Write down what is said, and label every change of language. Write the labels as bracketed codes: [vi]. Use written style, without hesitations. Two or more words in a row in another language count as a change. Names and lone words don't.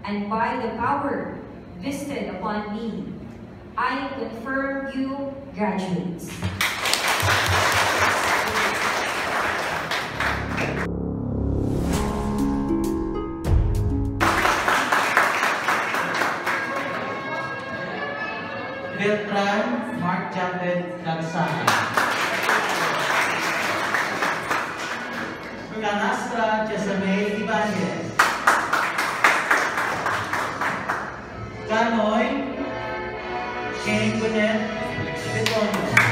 [en] and by the power vested upon me, I confirm you graduates. Beltran Mark Japet Lagsana. Canastra Jezabel Ibanez. Canoy Shane Gwinnett Betono.